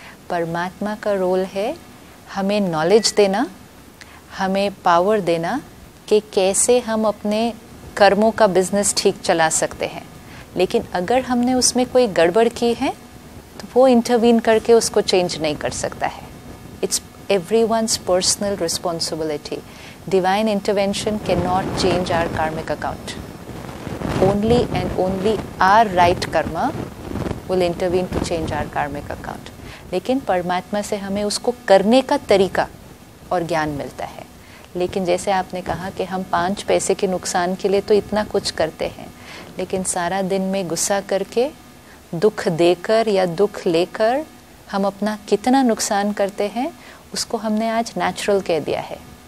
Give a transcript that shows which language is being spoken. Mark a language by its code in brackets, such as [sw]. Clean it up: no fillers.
[hi] परमात्मा का रोल है हमें नॉलेज देना, हमें पावर देना कि कैसे हम अपने कर्मों का बिजनेस ठीक चला सकते हैं। लेकिन अगर हमने उसमें कोई गड़बड़ की है तो वो इंटरवीन करके उसको चेंज नहीं कर सकता है। [en] It's everyone's personal responsibility. Divine intervention cannot change our karmic account. Only and only our right karma will intervene to change our karmic account. [hi] लेकिन परमात्मा से हमें उसको करने का तरीका और ज्ञान मिलता है। लेकिन जैसे आपने कहा कि हम 5 पैसे के नुकसान के लिए तो इतना कुछ करते हैं, लेकिन सारा दिन में गुस्सा करके, दुख देकर या दुख लेकर हम अपना कितना नुकसान करते हैं उसको हमने आज नेचुरल कह दिया है।